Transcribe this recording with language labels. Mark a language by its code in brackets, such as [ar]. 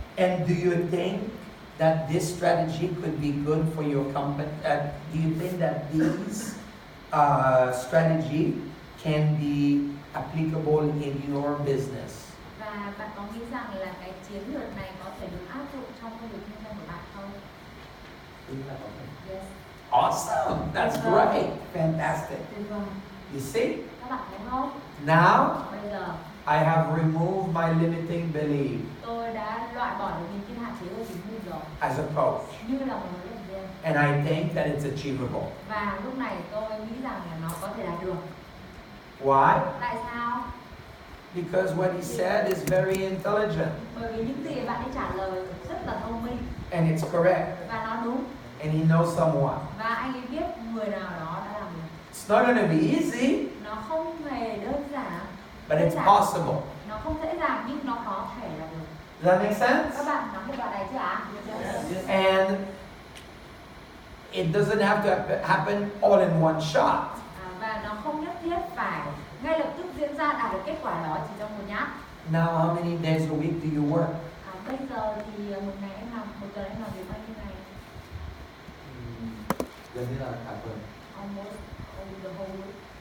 [en] And do you think that this strategy could be good for your company? Do you think that these strategy can be applicable in your business? [vi] Và bạn có nghĩ rằng là cái chiến lược này có thể được áp dụng trong công việc kinh doanh của bạn không? [en] Yes. Awesome, that's great, fantastic. [vi] Tuyệt vời. [en] You see, [vi] Các bạn thấy không? [en] now [vi] Bây giờ [en] I have removed my limiting belief [vi] tôi đã loại bỏ được những cái hạn chế của chính mình rồi. [en] as a coach, [vi] Như là một huấn luyện viên. [en] and I think that it's achievable. [vi] Và lúc này tôi nghĩ rằng là nó có thể đạt được. [en] Why? [vi] Tại sao? [en] Because what he said is very intelligent, [vi] Bởi vì những gì bạn ấy trả lời rất là thông minh [en] and it's correct, [vi] và nó đúng. [en] and he knows someone. [vi] Và anh ấy biết người nào đó đã làm được. [en] It's not going to be easy, [vi] Nó không hề đơn giản. [en] but it's possible. [vi] Nó không dễ dàng nhưng nó có thể là được. [en] Does that make sense? [vi] Các bạn nắm được đoạn này chưa ạ? [en] And it doesn't have to happen all in one shot. [vi] Và nó không nhất thiết phải ngay lập tức diễn ra đạt được kết quả đó chỉ trong một nhát. [en] Now, how many days a week do you work? [vi] Bây giờ thì một ngày em làm, một tuần em làm việc bao nhiêu ngày? Gần như là cả tuần. [en] Almost over the whole week.